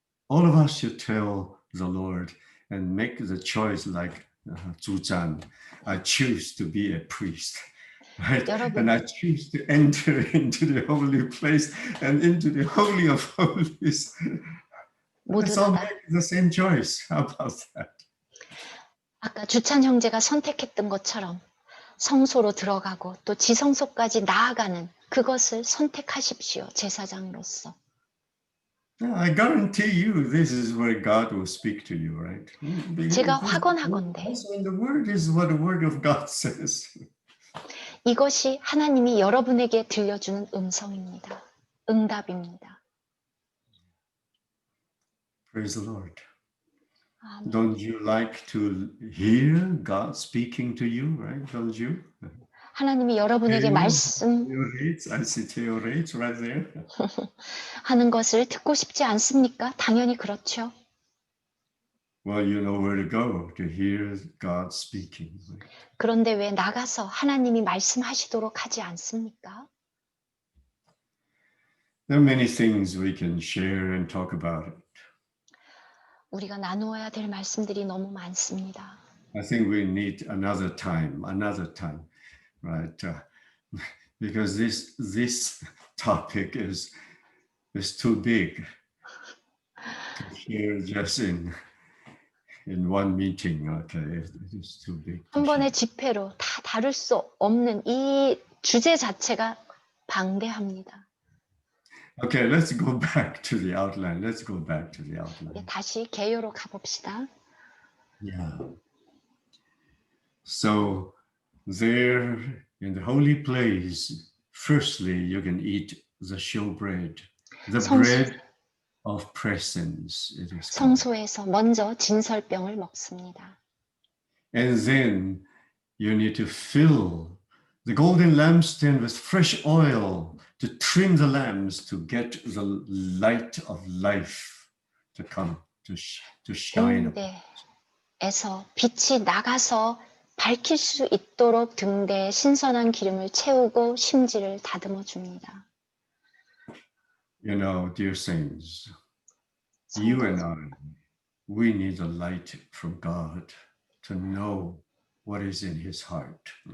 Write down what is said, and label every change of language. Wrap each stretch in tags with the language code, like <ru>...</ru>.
<en>All of us should tell the Lord and make the choice like Zuzan. I choose to be a priest. Right?</en> <ko>여러분.</ko> <en>And I choose to enter into the holy place and into the holy of holies. Let's all</en> <ko>모두가</ko> <en>make the same choice. How about that?</en> <ko>아까 주찬 형제가 선택했던 것처럼 성소로 들어가고 또 지성소까지 나아가는 그것을 선택하십시오. 제사장으로서.</ko> <en>I guarantee you this is where God will speak to you, right?</en> <ko>제가 확언하건대</ko> <en>Also in the word is what the word of God says.</en> <ko>이것이 하나님이 여러분에게 들려주는 음성입니다. 응답입니다.</ko> <en>Praise the Lord.</en> <ko>아멘.</ko> <en>Don't you like to hear God speaking to you, right? Don't you?</en> <ko>하나님이 여러분에게 말씀하는</ko> <en>I see theoretes right there.</en> <ko>것을 듣고 싶지 않습니까? 당연히 그렇죠.</ko> <en>Well, you know where to go to hear God speaking.</en> <ko>그런데 왜 나가서 하나님이 말씀하시도록 하지 않습니까?</ko> <en>There are many things we can share and talk about it.</en> <ko>우리가 나누어야 될 말씀들이 너무 많습니다.</ko> <en>I think we need another time, right? Because this topic is too big to share just in one meeting. Okay, it is too big.</en> <ko>한 번의 집회로 다 다룰 수 없는 이 주제 자체가 방대합니다.</ko> <en>Okay, let's go back to the outline. Let's go back to the outline.</en> <ko>다시 개요로 가봅시다.</ko> <en>Yeah. So there in the holy place, firstly, you can eat the showbread, the bread of presence. It is called.</en> <ko>성소에서 먼저 진설병을 먹습니다.</ko> <en>And then you need to fill the golden lampstand with fresh oil to trim the lamps to get the light of life to come to shine.</en> <ko>등대에서 빛이 나가서 밝힐 수 있도록 등대에 신선한 기름을 채우고 심지를 다듬어 줍니다.</ko> <en>You know, dear saints, you and I, we need the light from God to know what is in His heart.</en>